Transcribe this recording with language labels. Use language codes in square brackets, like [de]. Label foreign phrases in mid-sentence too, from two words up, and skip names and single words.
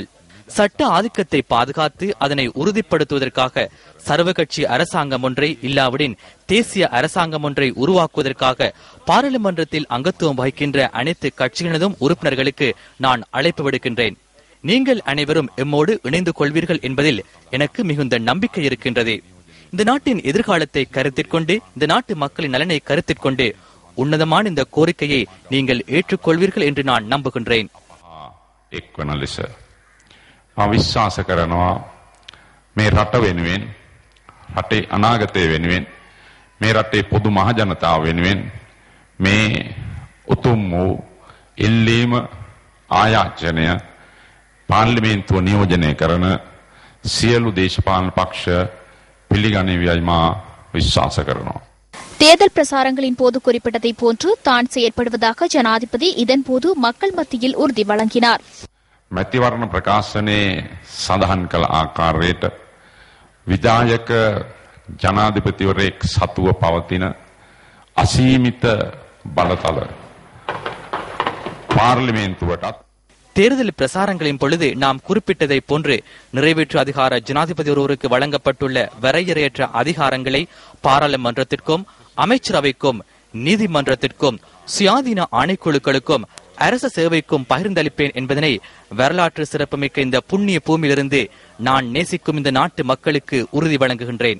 [ta] சட்ட ஆதிக்கத்தை பாதுகாத்து அதனை உறுதிப்படுத்துவதற்காக சர்வகட்சி அரசாங்கம் ஒன்றை இல்லாவிடின் தேசிய அரசாங்கம் ஒன்றை உருவாக்குவதற்காக பாராளுமன்றத்தில் அங்கத்துவம் வகிக்கின்ற அனைத்து கட்சிகளினதும் உறுப்பினர்களுக்கு நான் அழைப்பு விடுக்கின்றேன். நீங்கள் அனைவரும் எம்மோடு இணைந்து கொள்வீர்கள் என்பதில் எனக்கு மிகுந்த நம்பிக்கை இருக்கின்றது. இந்த நாட்டின் எதிர்காலத்தை கருத்திற்கொண்டு இந்த நாட்டு மக்களின் நலனை கருத்திற்கொண்டு உன்னதமான இந்த கோரிக்கையை நீங்கள் ஏற்றுக்கொள்வீர்கள் என்று நான் நம்புகின்றேன். [si] විශ්වාස කරනවා මේ රට වෙනුවෙන් රටේ අනාගතය වෙනුවෙන් මේ රටේ පොදු මහ ජනතාව වෙනුවෙන් මේ උතුම් වූ ඉල්ලීම ආයාචනය පාර්ලිමේන්තුව නියෝජනය කරන සියලු දේශපාලන පක්ෂ පිළිගනිවයි මා විශ්වාස කරනවා. [ta] தேர்தல் பிரசாரங்களின் போது குறிப்பிட்டதை போன்று தான் செயற்படுவதாக ஜனாதிபதி இதன்போது மக்கள் மத்தியில் உறுதி வழங்கினார். [si] මැතිවරණ ප්‍රකාශනයේ සඳහන් කළ ආකාරයට විධායක ජනාධිපතිවරයෙක් සතුව පවතින අසීමිත බලතල පාර්ලිමේන්තුවටත් [ta] தேர்தல் பிரசாரங்களின் பொழுது நாம் குறிப்பிட்டதை போன்று நிறைவேற்று அதிகார ஜனாதிபதி ஒருவருக்கு வழங்கப்பட்டுள்ள வரையறையற்ற அதிகாரங்களை பாராளுமன்றத்திற்கும் அமைச்சரவைக்கும் நீதிமன்றத்திற்கும் சுயாதீன ஆணைக்குழுக்களுக்கும் அரச சேவைக்கும் பகிர்ந்தளிப்பேன் என்பதனை வரலாற்று சிறப்புமிக்க இந்த புண்ணிய பூமியிலிருந்து நான் நேசிக்கும் இந்த நாட்டு மக்களுக்கு உறுதி வழங்குகின்றேன்.